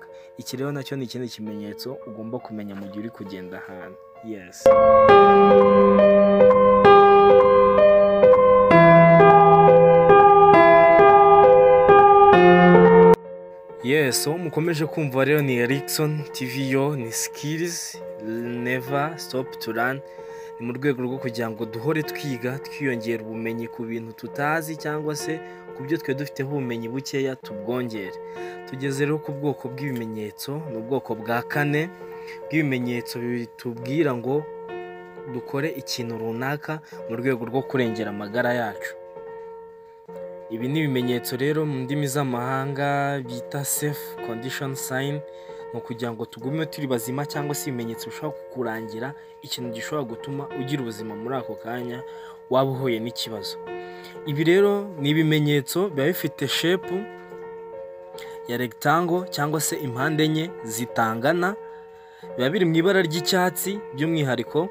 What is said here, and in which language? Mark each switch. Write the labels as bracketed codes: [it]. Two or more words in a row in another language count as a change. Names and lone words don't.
[rw] Iki rero nacyo ni ikindi kimenyetso ugomba kumenya mu gihe uri kugenda ahantu. [en] Yes. Yes, so [rw] mukomeje kumva rero ni Erikson TV, yo ni [en] skills never stop to learn. [rw] Ni mu rwego rwo kugira ngo duhore twiga, twiyongera ubumenyi ku bintu tutazi, cyangwa se ku byo twe dufiteho ubumenyi bukeya tubwongere. Tugeze rero ku bwoko bw'ibimenyetso, ni ubwoko bwa kane bw'ibimenyetso bitubwira ngo dukore ikintu runaka mu rwego rwo kurengera amagara yacu. Ibi ni ibimenyetso rero mu ndimi z'amahanga bita [en] safe condition sign, [rw] ni ukugira ngo tugume turi bazima, cyangwa se ibimenyetso bishobora kukurangira ikintu gishobora gutuma ugira ubuzima muri ako kanya waba uhuye n'ikibazo. Ibi rero ni ibimenyetso biba bifite shepu ya rectangle cyangwa se impande enye zitangana, biba biri mu ibara ry'icyatsi by'umwihariko.